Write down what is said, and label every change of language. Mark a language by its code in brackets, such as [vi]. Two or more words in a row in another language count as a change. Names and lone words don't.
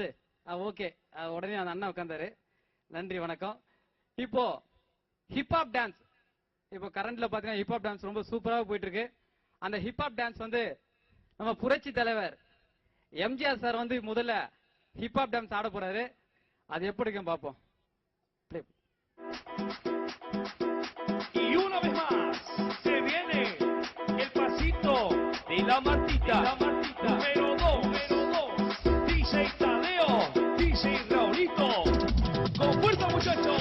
[ta] ஓகே, உடனே அந்த அண்ணா உட்கார்ந்தாரு. நன்றி, வணக்கம். இப்போ [en] hip hop dance, [ta] இப்போ கரண்ட்ல பாத்தீங்கன்னா [en] hip hop dance [ta] ரொம்ப சூப்பரா போயிட்டு இருக்கு. அந்த [en] hip hop dance [ta] வந்து நம்ம புரட்சி தலைவர் எம்ஜிஆர் சார் வந்து முதல்ல [en] hip hop dance [ta] ஆட போறாரு. அது எப்படி இருக்கும் பாப்போம். [es] Y una vez más se viene el pasito de la Martita, número 2, DJ Tadeo, DJ Raulito, con fuerza muchachos.